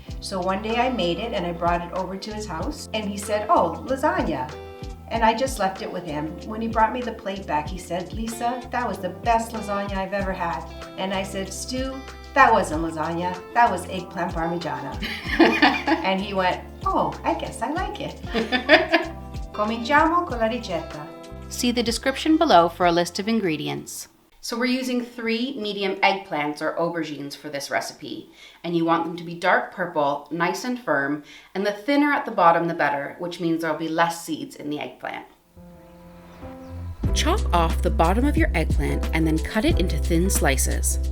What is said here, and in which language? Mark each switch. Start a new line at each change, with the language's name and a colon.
English: So one day I made it and I brought it over to his house and he said, oh, lasagna. And I just left it with him. When he brought me the plate back, he said, Lisa, that was the best lasagna I've ever had. And I said, Stu, that wasn't lasagna, that was eggplant parmigiana. And he went, oh, I guess I like it.
Italian: Cominciamo con la ricetta.
English: See the description below for a list of ingredients. So we're using 3 medium eggplants or aubergines for this recipe, and you want them to be dark purple, nice and firm, and the thinner at the bottom the better, which means there'll be less seeds in the eggplant. Chop off the bottom of your eggplant and then cut it into thin slices.